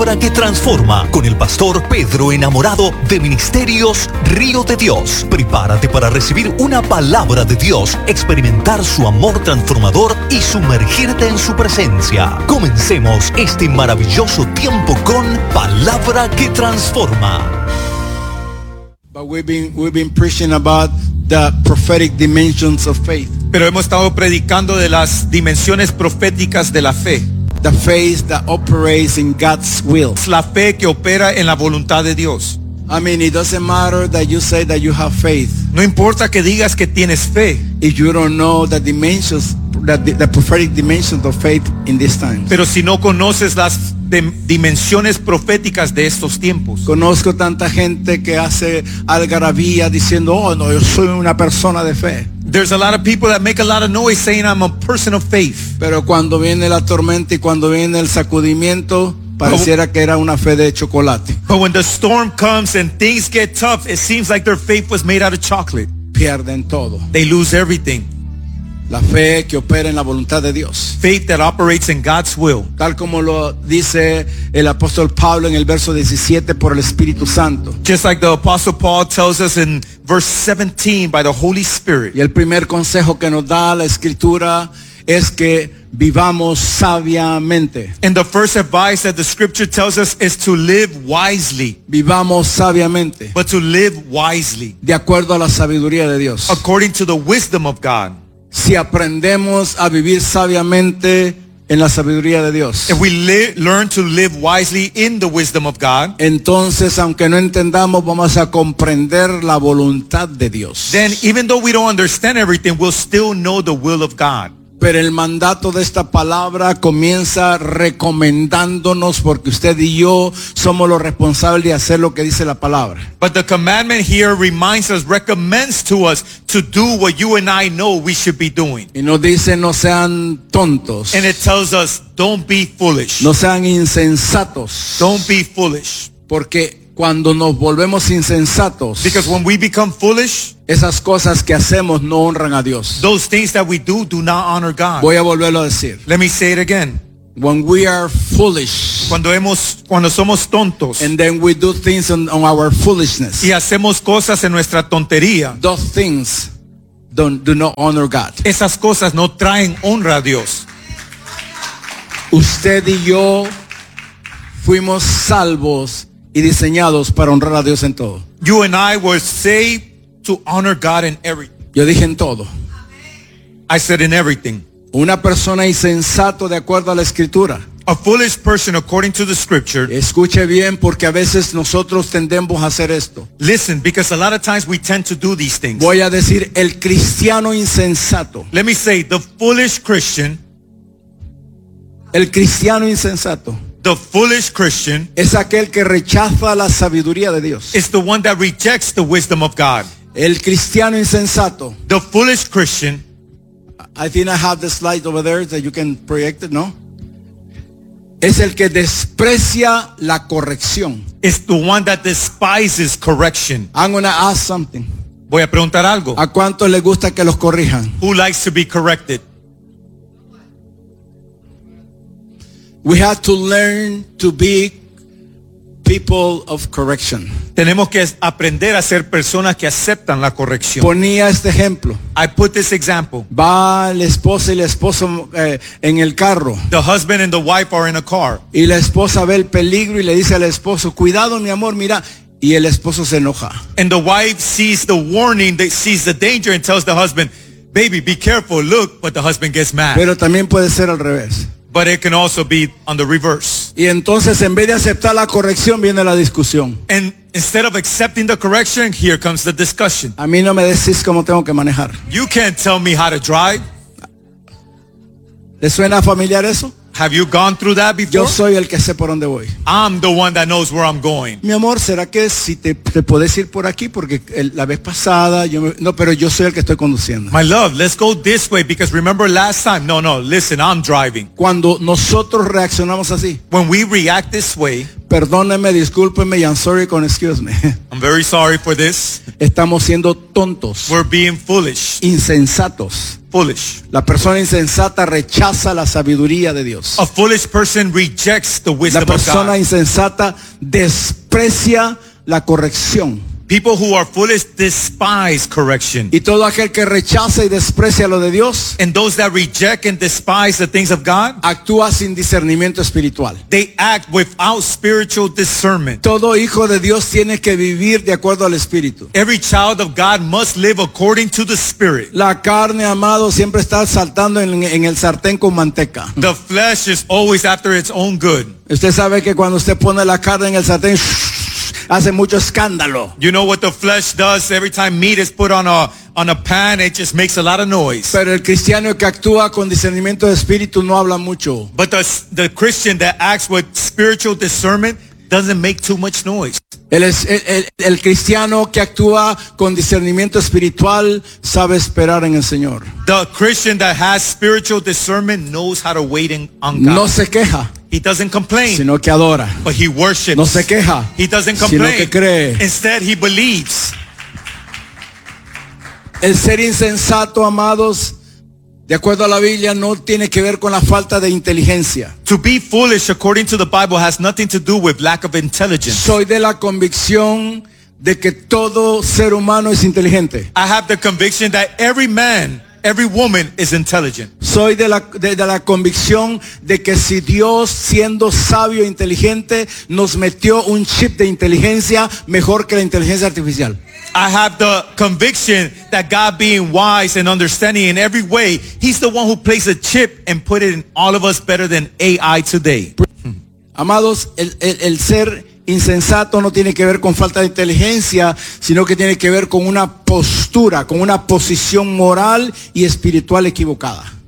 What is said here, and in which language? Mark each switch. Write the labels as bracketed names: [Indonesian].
[Spanish] Palabra que transforma con el pastor Pedro Enamorado de Ministerios Río de Dios. Prepárate para recibir una palabra de Dios, experimentar su amor transformador y sumergirte en su presencia. Comencemos este maravilloso tiempo con Palabra que transforma. [English] But we've been preaching about the prophetic dimensions of faith. [Spanish] Pero hemos estado predicando de las dimensiones proféticas de la fe. [English] The faith that operates in God's will. [Spanish] La fe que opera en la voluntad de Dios. [English] I mean, it doesn't matter that you say that you have faith. [Spanish] No importa que digas que tienes fe. [English] If you don't know the dimensions, the prophetic dimensions of faith in this time. [Spanish] Pero si no conoces las dimensiones proféticas de estos tiempos. Conozco tanta gente que hace algarabía diciendo, oh no, yo soy una persona de fe. [English] There's a lot of people that make a lot of noise saying I'm a person of faith. [Spanish] Pero cuando viene la tormenta y cuando viene el sacudimiento, pareciera que era una fe de chocolate. [English] But when the storm comes and things get tough, it seems like their faith was made out of chocolate. [Spanish] Pierden todo. [English] They lose everything. [Spanish] La fe que opera en la voluntad de Dios. [English] Faith that operates in God's will. [Spanish] Tal como lo dice el apóstol Pablo en el verso 17 por el Espíritu Santo. [English] Just like the apostle Paul tells us in verse 17 by the Holy Spirit. [Spanish] Y el primer consejo que nos da la escritura es que vivamos sabiamente. [English] And the first advice that the scripture tells us is to live wisely. [Spanish] Vivamos sabiamente. [English] But to live wisely. [Spanish] De acuerdo a la sabiduría de Dios. [English] According to the wisdom of God. [Spanish] Si aprendemos a vivir sabiamente en la sabiduría de Dios. [English] If we learn to live wisely in the wisdom of God. [Spanish] Entonces, aunque no entendamos, vamos a comprender la voluntad de Dios. [English] Then, even though we don't understand everything, we'll still know the will of God. [Spanish] Pero el mandato de esta palabra comienza recomendándonos porque usted y yo somos los responsables de hacer lo que dice la palabra. [English] But the commandment here reminds us, recommends to us to do what you and I know we should be doing. [Spanish] Y nos dice no sean tontos. [English] And it tells us don't be foolish. [Spanish] No sean insensatos. [English] Don't be foolish. [Spanish] Porque cuando nos volvemos insensatos, [English] because when we become foolish, [Spanish] esas cosas que hacemos no honran a Dios. [English] Those things that we do do not honor God. [Spanish] Voy a volverlo a decir. [English] Let me say it again. When we are foolish, [Spanish] cuando somos tontos, [English] and then we do things on our foolishness, [Spanish] y hacemos cosas en nuestra tontería, [English] those things do not honor God. [Spanish] Esas cosas no traen honra a Dios. Usted y yo fuimos salvos y diseñados para honrar a Dios en todo. [English] You and I were saved to honor God in everything. [Spanish] Yo dije en todo. [English] I said in everything. [Spanish] Una persona insensato de acuerdo a la escritura. [English] A foolish person according to the scripture. [Spanish] Escuche bien porque a veces nosotros tendemos a hacer esto. [English] Listen, because a lot of times we tend to do these things. [Spanish] Voy a decir el cristiano insensato. [English] Let me say the foolish Christian. [Spanish] El cristiano insensato. [English] The foolish Christian [Spanish] es aquel que rechaza la sabiduría de Dios. [English] Is the one that rejects the wisdom of God. [Spanish] El cristiano insensato. [English] The foolish Christian. I think I have the slide over there that you can project it, no? [Spanish] Es el que desprecia la corrección. [English] Is the one that despises correction. I'm going to ask something. [Spanish] Voy a preguntar algo. ¿A cuánto le gusta que los corrijan? [English] Who likes to be corrected? We have to learn to be people of correction. [Spanish] Tenemos que aprender a ser personas que aceptan la corrección. Ponía este ejemplo. [English] I put this example. [Spanish] Va la esposa y el esposo en el carro. The husband and the wife are in a car. Y la esposa ve el peligro y le dice al esposo, cuidado mi amor, mira. Y el esposo se enoja. [English] And the wife sees the warning, sees the danger and tells the husband, baby, be careful, look, but the husband gets mad. [Spanish] Pero también puede ser al revés. [English] But it can also be on the reverse. [Spanish] Y entonces, en vez de aceptar la corrección, viene la discusión. [English] And instead of accepting the correction, here comes the discussion. [Spanish] A mí no me decís cómo tengo que manejar. [English] You can't tell me how to drive. [Spanish] ¿Le suena familiar eso? [English] Have you gone through that before? [Spanish] Yo soy el que sé por dónde voy. [English] I'm the one that knows where I'm going. [Spanish] Mi amor, ¿será que si te puedes ir por aquí? Porque la vez pasada, pero yo soy el que estoy conduciendo. [English] My love, let's go this way because remember last time. No, listen, I'm driving. [Spanish] Cuando nosotros reaccionamos así. [English] When we react this way. [Spanish] Perdóneme, discúlpeme, [English] I'm sorry, [Spanish] con [English] excuse me. I'm very sorry for this. [Spanish] Estamos siendo tontos. [English] We're being foolish. [Spanish] Insensatos. [English] Foolish. [Spanish] La persona insensata rechaza la sabiduría de Dios. [English] A foolish person rejects the wisdom of God. [Spanish] La persona insensata desprecia la corrección. [English] People who are foolish despise correction. [Spanish] Y todo aquel que rechaza y desprecia lo de Dios, [English] and those that reject and despise the things of God, [Spanish] actúa sin discernimiento espiritual. [English] They act without spiritual discernment. [Spanish] Todo hijo de Dios tiene que vivir de acuerdo al espíritu. [English] Every child of God must live according to the spirit. [Spanish] La carne, amado, siempre está saltando en el sartén con manteca. [English] The flesh is always after its own good. [Spanish] Usted sabe que cuando usted pone la carne en el sartén, hace mucho escándalo. [English] You know what the flesh does every time meat is put on a pan? It just makes a lot of noise. [Spanish] Pero el cristiano que actúa con discernimiento de espíritu no habla mucho. [English] But the Christian that acts with spiritual discernment doesn't make too much noise. [Spanish] El cristiano que actúa con discernimiento espiritual sabe esperar en el Señor. [English] The Christian that has spiritual discernment knows how to wait on God. [Spanish] No se queja. [English] He doesn't complain, [Spanish] sino que adora. [English] But he worships. [Spanish] No se queja. [English] He doesn't complain, [Spanish] sino que cree. [English] Instead, he believes. [Spanish] El ser insensato, amados, de acuerdo a la Biblia, no tiene que ver con la falta de inteligencia. [English] To be foolish, according to the Bible, has nothing to do with lack of intelligence. [Spanish] Soy de la convicción de que todo ser humano es inteligente. [English] I have the conviction that every man, every woman is intelligent. [Spanish] Soy de la convicción de que si Dios, siendo sabio e inteligente, nos metió un chip de inteligencia mejor que la inteligencia artificial. [English] I have the conviction that God, being wise and understanding in every way, he's the one who placed a chip and put it in all of us better than AI today. [Spanish] Amados, el ser insensato no tiene que ver con falta de inteligencia, sino que tiene que ver con una postura, con una posición moral y espiritual equivocada.